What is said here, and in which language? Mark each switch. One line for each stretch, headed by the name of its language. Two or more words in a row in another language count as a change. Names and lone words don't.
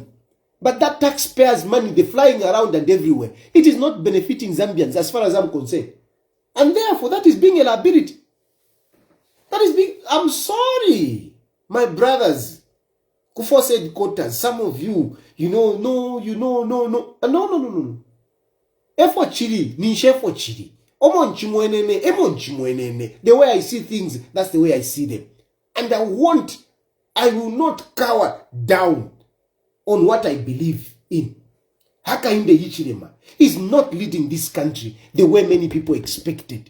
English: But that taxpayers' money, they're flying around and everywhere. It is not benefiting Zambians as far as I'm concerned. And therefore, that is being a liability. That is being... I'm sorry, my brothers. Kuforce headquarters, some of you, no.
Bemba: Efo chili, ninshefo chili.
English: The way I see things, that's the way I see them. And I will not cower down on what I believe in. Hakainde Hichilema is not leading this country the way many people expected.